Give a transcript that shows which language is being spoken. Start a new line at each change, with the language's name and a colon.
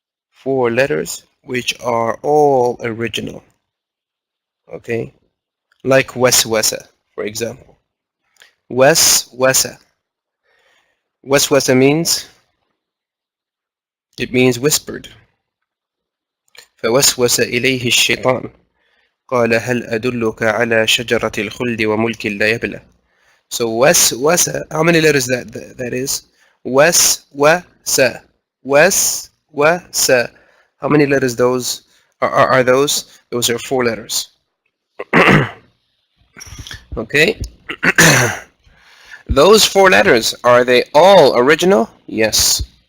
English: 4 letters which are all original. Okay? Like waswasa. For example, waswasa. Waswasa means, it means whispered.
Arabic: فوسوس إليه الشيطان قال هل أدلك على شجرة الخلد وملك لا يبلى.
English: So waswasa, how many letters that is? Waswasa. Waswasa. How many letters those are those? Those are 4 letters. Okay. Those 4 letters, are they all original? Yes.